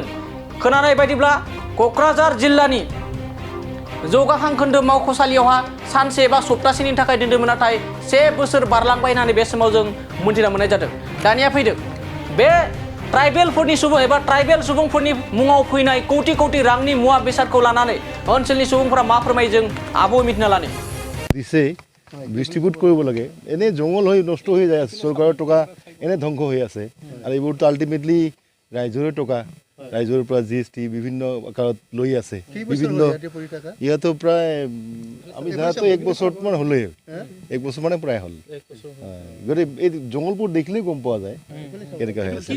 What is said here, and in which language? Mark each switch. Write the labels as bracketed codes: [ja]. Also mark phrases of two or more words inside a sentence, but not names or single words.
[brx] खोनानाय बायदिब्ला क'क्राझार जिल्लानि जौगाखां खोन्दो मावख'सालियावहा सानसे एबा सप्तासेनि थाखाय दोनदोंमोन नाथाय 1 बोसोर बारलांबाय होननानै बे समाव जों मोनथिना मोननाय जादों। दानिया फैदों बे ट्राइबेलफोरनि सुबुं एबा ट्राइबेल सुबुंफोरनि मुङाव फैनाय कौटि कौटि रांनि मुवा बेसादखौ लानानै ओनसोलनि सुबुंफोरा मा फोरमायो जों आबुङै मिथिना लानो [as] দিছে ডিস্ট্রিবিউট কৰিব লাগে এনে জংগল হৈ নষ্ট হৈ যায় আছে চৰকাৰৰ টকা এনে ধ্বংস হৈ আছে আৰু এইবোৰতো আল্টিমেটলি ৰাইজৰে টকা ৰাইজৰ পৰা জিএসটি বিভিন্ন আকাৰত লৈ আছে বিভিন্ন ইয়াতো প্ৰায় আমি জানাতো 1 বছৰমান হ'লেই 1 বছৰ মানে প্ৰায় হ'ল গৰি এই জংগলবোৰ দেখিলে গম পোৱা যায় কেনেকা হৈ আছে।